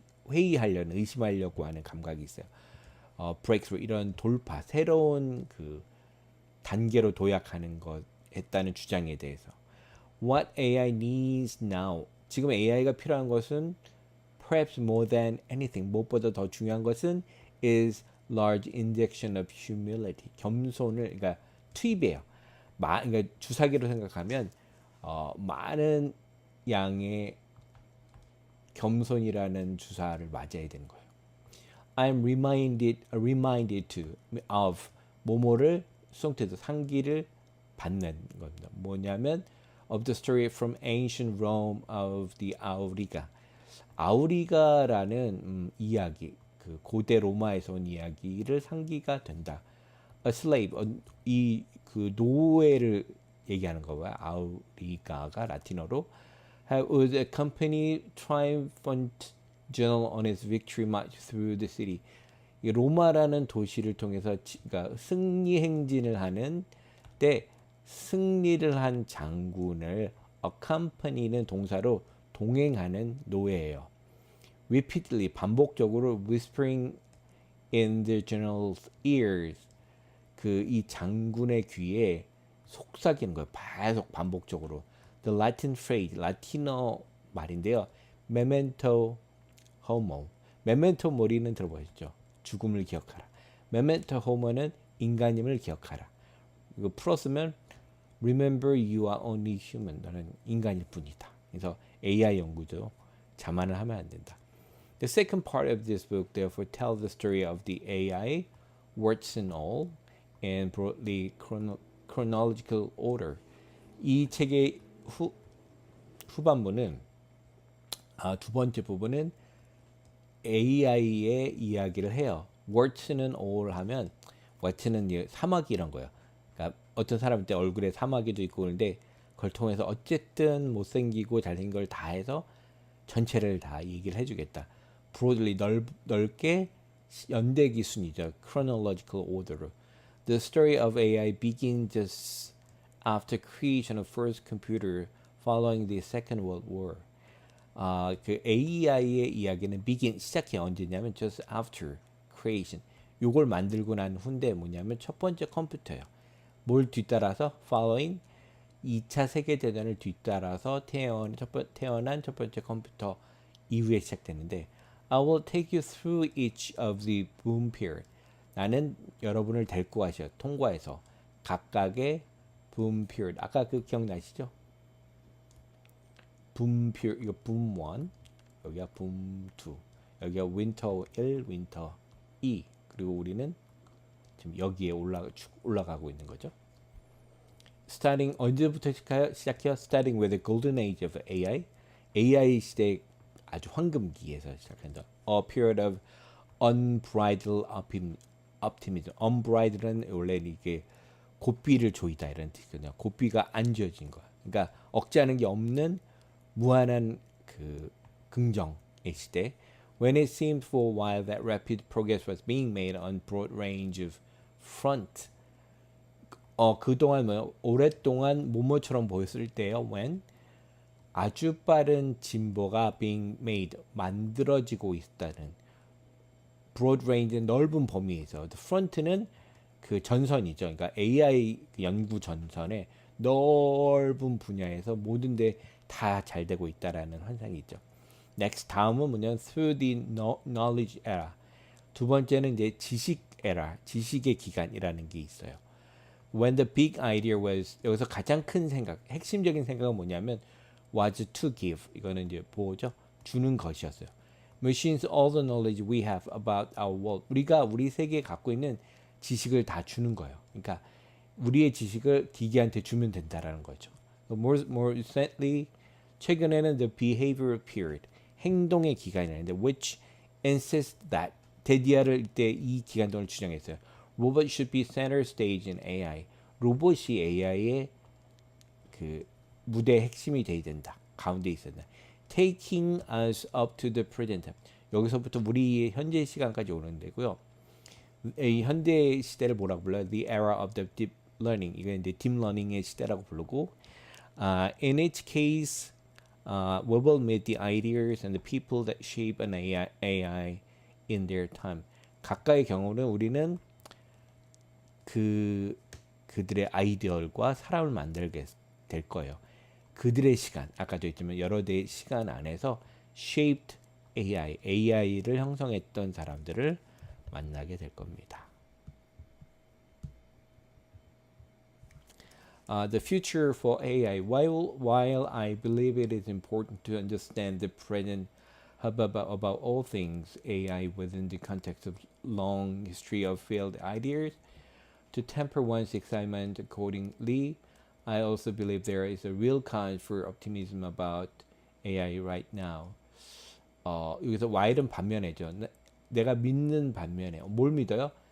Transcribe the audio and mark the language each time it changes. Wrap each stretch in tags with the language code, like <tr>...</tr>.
<ko>회의하려는 의심하려고 하는 감각이 있어요. breakthrough 이런 돌파, 새로운 그 단계로 도약하는 것 했다는 주장에 대해서.</ko> <en>What AI needs now.</en> <ko>지금 AI가 필요한 것은</ko> <en>perhaps more than anything.</en> <ko>무엇보다 더 중요한 것은</ko> <en>is large injection of humility.</en> <ko>겸손을 그러니까 투입해요. 그러니까 주사기로 생각하면 많은 양의 겸손이라는 주사를 맞아야 되는 거예요.</ko> <en>I'm reminded to of</en> <ko>뭐뭐를 수동태도 상기를 받는 겁니다. 뭐냐면</ko> <en>of the story from ancient Rome of the Auriga.</en> <ko>아우리가라는 이야기, 그 고대 로마에서 온 이야기를 상기가 된다.</ko> <en>A slave,</en> <ko>이 그 노예를 얘기하는 거고요. 아우리가가 라틴어로</ko> <en>was accompanied triumphant general on his victory march through the city.</en> <ko>이 로마라는 도시를 통해서 그러니까 승리 행진을 하는 때 승리를 한 장군을 accompany는 동사로 동행하는 노예예요.</ko> <en>Repeatedly</en> <ko>반복적으로</ko> <en>whispering in the general's ears</en> <ko>그 이 장군의 귀에 속삭이는 거예요. 계속 반복적으로.</ko> <en>The Latin phrase</en> <ko>라틴어 말인데요.</ko> <la>Memento homo.</la> <ko>Memento mori는 들어보셨죠? 죽음을 기억하라. Memento homo는 인간임을 기억하라. 이거 풀었으면</ko> <en>Remember you are only human.</en> <ko>너는 인간일 뿐이다. 그래서 AI 연구도 자만을 하면 안 된다.</ko> <en>The second part of this book therefore tells the story of the AI, warts and all, and broadly chronological order.</en> <ko>이 책의 후반부는 두 번째 부분은 AI의 이야기를 해요. warts는 all 하면 warts는 사마귀 이런 거예요. 그러니까 어떤 사람한테 얼굴에 사마귀도 있고 그런데 그걸 통해서 어쨌든 못생기고 잘생긴 걸 다 해서 전체를 다 얘기를 해주겠다. broadly 넓게 연대기 순이죠. chronological order로.</ko> <en>The story of AI begins just after creation of first computer following the Second World War.</en> <ko>그 AI의 이야기는 begin 시작해 언제냐면</ko> <en>just after creation.</en> <ko>요걸 만들고 난 후인데 뭐냐면 첫 번째 컴퓨터예요. 뭘 뒤따라서 following 2차 세계대전을 뒤따라서 태어난 첫 번째 컴퓨터 이후에 시작됐는데</ko> <en>I will take you through each of the boom period.</en> <ko>나는 여러분을 데리고 가셔 통과해서 각각의 boom period. 아까 그 기억나시죠? boom period 이거 boom 1, 여기가 boom 2, 여기가 winter 1, winter 2. 그리고 우리는 지금 여기에 올라가고 있는 거죠. Starting 언제부터 시작해요?</ko> <en>Starting with the golden age of AI.</en> <ko>AI 시대 아주 황금기에서 시작한다.</ko> <en>A period of unbridled optimism.</en> <ko>unbridled는 원래 이게 고삐를 조이다 이런 뜻이거든요. 고삐가 안 지어진 거야. 그러니까 억제하는 게 없는 무한한 그 긍정의 시대.</ko> <en>When it seemed for a while that rapid progress was being made on broad range of front.</en> <ko>그동안 오랫동안 모모처럼 보였을 때요. When 아주 빠른 진보가</ko> <en>being made</en> <ko>만들어지고 있다는 broad range 넓은 범위에서</ko> <en>the front는</en> <ko>그 전선이죠. 그러니까 AI 연구 전선의 넓은 분야에서 모든 데 다 잘 되고 있다라는 환상이 있죠.</ko> <en>Next</en> <ko>다음은 뭐냐면</ko> <en>through the knowledge era.</en> <ko>두 번째는 이제 지식 era, 지식의 기간이라는 게 있어요.</ko> <en>When the big idea was</en> <ko>여기서 가장 큰 생각, 핵심적인 생각은 뭐냐면</ko> <en>was to give.</en> <ko>이거는 이제 뭐죠? 주는 것이었어요.</ko> <en>Machines all the knowledge we have about our world.</en> <ko>우리가 우리 세계에 갖고 있는 지식을 다 주는 거예요. 그러니까 우리의 지식을 기계한테 주면 된다라는 거죠.</ko> <en>More recently</en> <ko>최근에는</ko> <en>the behavioral period</en> <ko>행동의 기간이라는데</ko> <en>which insists that</en> <ko>데디아를 이때 이 기간 동안 주장했어요.</ko> <en>Robot should be center stage in AI.</en> <ko>로봇이 AI의 그 무대의 핵심이 돼야 된다. 가운데 있어야 된다. Taking us up to the present. 여기서부터 우리 현재 시간까지 오는 데고요. 이 현대 시대를 뭐라고 불러요?</ko> <en>The era of the deep learning.</en> <ko>이건 이제 deep learning의 시대라고 부르고,</ko> <en>in each case, we will meet the ideas and the people that shape an AI in their time.</en> <ko>각각의 경우는 우리는 그 그들의 아이디어과 사람을 만들게 될 거예요. 그들의 시간, 아까도 했지만 여러 대의 시간 안에서 shaped AI를 형성했던 사람들을 만나게 될 겁니다.</ko> <en>The future for AI. While I believe it is important to understand the present about all things AI within the context of long history of failed ideas, to temper one's excitement accordingly, I also believe there is a real cause for optimism about AI right now.</en> <ko>여기서 while은 반면에죠. 내가 믿는 반면에 뭘 믿어요?</ko>